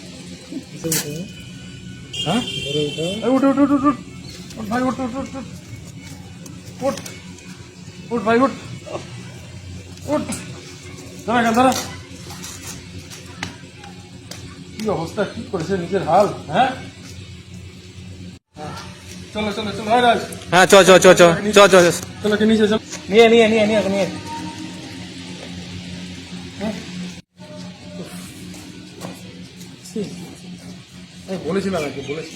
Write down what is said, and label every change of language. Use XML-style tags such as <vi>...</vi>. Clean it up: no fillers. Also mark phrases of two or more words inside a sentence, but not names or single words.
<bn>হ্যাঁ, এই উঠ উঠ উঠ উঠ উঠ। উঠ ভাই, উঠ উঠ উঠ উঠ। উঠ উঠ ভাই, উঠ উঠ। দাঁড়া কেন, দাঁড়া। কি অবস্থা, কি করেছে নিজের হাল? হ্যাঁ, চলো চলো চলো, হয় রাজ। হ্যাঁ চ চ চ চ চ চ চ। চলো কি নিচে চল। নিয়ে নিয়ে নিয়ে নিয়ে নিয়ে আমি বলেছিলাম আর কি, বলেছি।</bn>